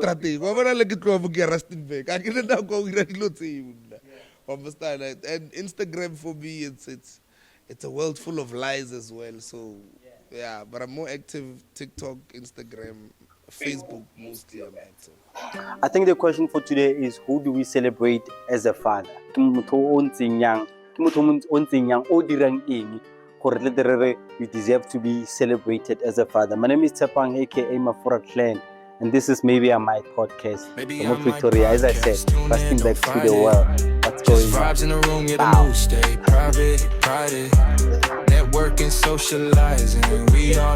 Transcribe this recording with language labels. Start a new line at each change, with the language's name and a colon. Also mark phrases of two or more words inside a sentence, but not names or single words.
English: And Instagram for me, it's a world full of lies as well. So yeah, but I'm more active TikTok, Instagram, Facebook mostly. I'm active. I think the question for today is who do we celebrate as a father?
Tswana: Ke motho o ntseng yang, o dirang eng gore le dire
English: you deserve to be celebrated as a father. My name is Tsepang aka Mafura Clan and this is maybe on my podcast. From Victoria, as I said, passing back to the world. What's going on? Vibes in the room, yeah, the mood stay private. Networking, socializing, we all invited.